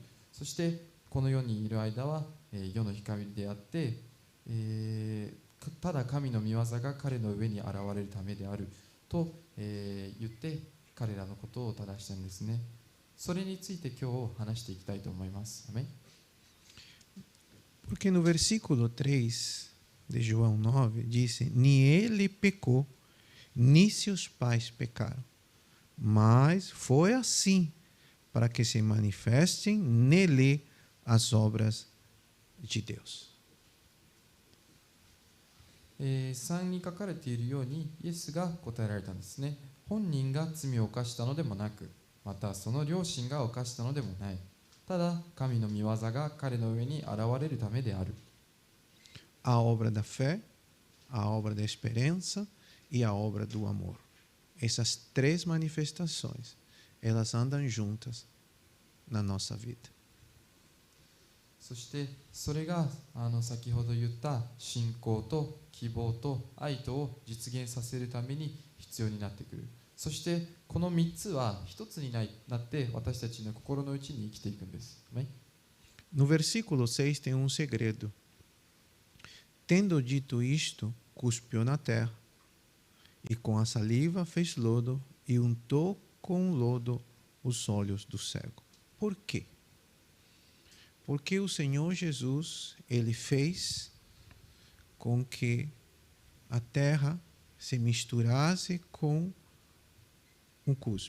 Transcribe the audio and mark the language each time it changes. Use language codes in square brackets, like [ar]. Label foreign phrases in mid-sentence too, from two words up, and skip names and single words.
[ja] そしてこの世にいる間は、世の光であって、ただ神の御業が彼の上に現れるためであると、言って彼らのことを正したんですね。それについて今日話していきたいと思います。アメン。 [pt] Porque no versículo 3 de João 9 diz: ni ele pecou, nem seus pais pecaram, mas foi assim para que se manifestem nele as obras de Deus. [ja] 3 に書かれているようにイエスが答えられたんですね。本人が罪を犯したのでもなく、またその両親が犯したのでもない。ただ神の御業が彼の上に現れるためである。 [pt] A obra da fé, a obra da esperança e a obra do amor. Essas três manifestações, elas andam juntas na nossa vida. [ja] そしてそれが先ほど言った信仰と希望と愛とを実現させるために必要になってくる。そしてこの3つは一つになって私たちの心の内に生きていくんです。 [pt] No versículo 6 tem um segredo. Tendo dito isto, cuspiu na terra, e com a saliva fez lodo e untou com lodo os olhos do cego. Por quê? Porque o Senhor Jesus, ele fez com que a terra se misturasse com um cuspe.